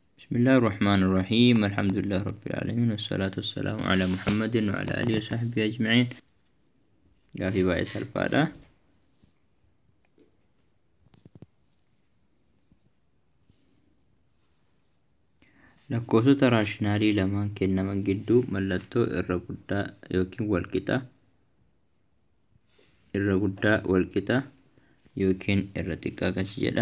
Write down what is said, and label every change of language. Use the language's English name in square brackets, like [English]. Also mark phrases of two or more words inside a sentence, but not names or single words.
[Arabic] بسم الله الرحمن الرحيم. الحمد لله رب العالمين، والصلاة والسلام على محمد وعلى آله وصحبه أجمعين. قافي بايس الفادة [Oromo] lakkoofsota raashinaalii lamaan kennaman gidduu mallattoo irra guddaa yookiin walqixa yookiin irra xiqqaa galchi jedha.